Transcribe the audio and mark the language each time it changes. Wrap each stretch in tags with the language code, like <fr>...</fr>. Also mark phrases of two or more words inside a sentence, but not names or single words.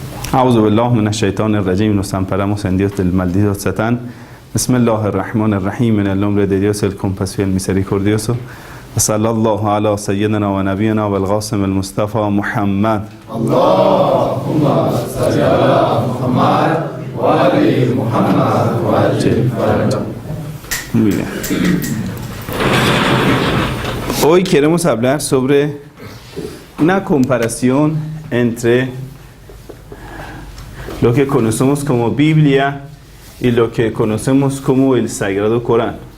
<ar>أعوذ بالله من الشيطان الرجيم.</ar> <es>Nos amparamos en Dios del maldito Satán. Bismillahirrahmanirrahim. En el nombre de Dios, el compasivo y el misericordioso.</es> <ar>صلى الله على سيدنا و نبينا والقاسم المصطفى محمد. اللهم صل على محمد و آل محمد و عجل فرجه.</ar> <es>Muy bien. Hoy queremos hablar sobre una comparación entre lo que conocemos como Biblia y lo que conocemos como el Sagrado Corán.</es>